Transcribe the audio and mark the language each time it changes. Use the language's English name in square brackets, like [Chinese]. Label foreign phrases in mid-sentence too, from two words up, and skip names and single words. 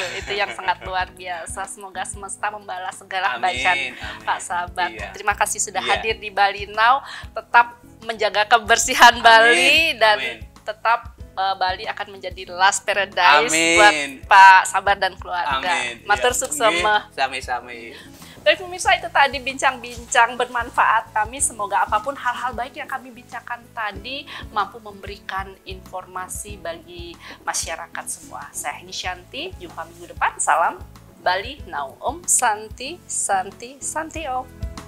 [Indonesian] Itu yang sangat luar biasa. Semoga semesta membalas segala kebaikan Pak Sabar. Terima kasih sudah hadir di Bali Now, tetap menjaga kebersihan Bali dan tetap Bali akan menjadi [English] last paradise [Indonesian] buat Pak Sabar dan keluarga. [Balinese] Matur suksema. Sami-sami. [Indonesian] Baik pemirsa, itu tadi bincang-bincang bermanfaat kami. Semoga apapun hal-hal baik yang kami bincangkan tadi mampu memberikan informasi bagi masyarakat semua. Saya Nisyanti, jumpa minggu depan. Salam Bali Now. [Sanskrit] Om Santi, Santi, Santi Om.